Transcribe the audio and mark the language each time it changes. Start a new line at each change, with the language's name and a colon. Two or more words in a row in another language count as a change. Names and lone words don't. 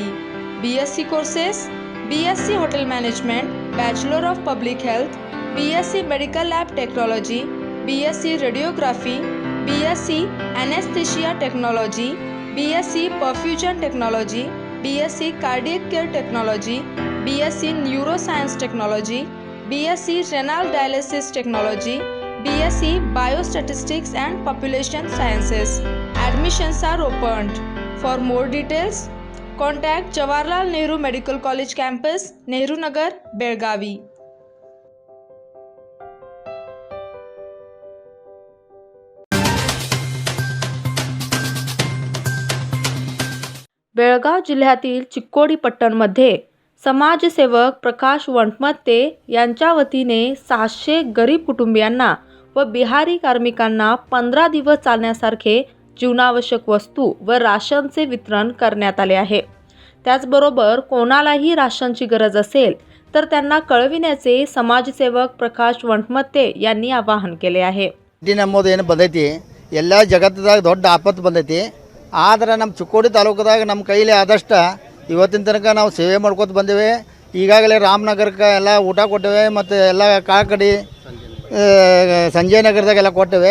English: BSc courses: BSc Hotel Management, Bachelor of Public Health, BSc Medical Lab Technology, BSc Radiography, BSc Anesthesia Technology, BSc Perfusion Technology, BSc Cardiac Care Technology, BSc Neuroscience Technology, BSc Renal Dialysis Technology, BSc Biostatistics and Population Sciences. Admissions are opened. For more details, contact Jawaharlal Nehru Medical College Campus, Nehru Nagar, Belgavi.
Marathi: बेळगाव जिल्ह्यातील चिक्कोडी पट्टणमध्ये समाजसेवक प्रकाश वणमत्ते यांच्या वतीने 700 गरीब कुटुंबियांना व बिहारी कार्मिकांना 15 दिवस चालण्यासारखे जीवनावश्यक वस्तू व राशनचे वितरण करण्यात आले आहे. त्याचबरोबर कोणालाही राशनची गरज असेल तर त्यांना कळविण्याचे समाजसेवक प्रकाश वणमत्ते यांनी आवाहन केले आहे.
Kannada: ನಮ್ಮದು ಏನು ಬಂದೈತಿ ಎಲ್ಲ ಜಗತ್ತದಾಗ ದೊಡ್ಡ ಆಪತ್ತು ಬಂದೈತಿ. ಆದ್ರೆ ನಮ್ಮ ಚಿಕ್ಕೋಡಿ ತಾಲೂಕದಾಗ ನಮ್ಮ ಕೈಲಿ ಆದಷ್ಟು ಇವತ್ತಿನ ತನಕ ನಾವು ಸೇವೆ ಮಾಡ್ಕೊತ ಬಂದೇವೆ. ಈಗಾಗಲೇ ರಾಮನಗರಕ್ಕೆ ಎಲ್ಲ ಊಟ ಕೊಟ್ಟೇವೆ ಮತ್ತು ಎಲ್ಲ ಕಾಕಡಿ ಸಂಜಯ್ ನಗರದಾಗೆಲ್ಲ ಕೊಟ್ಟೇವೆ.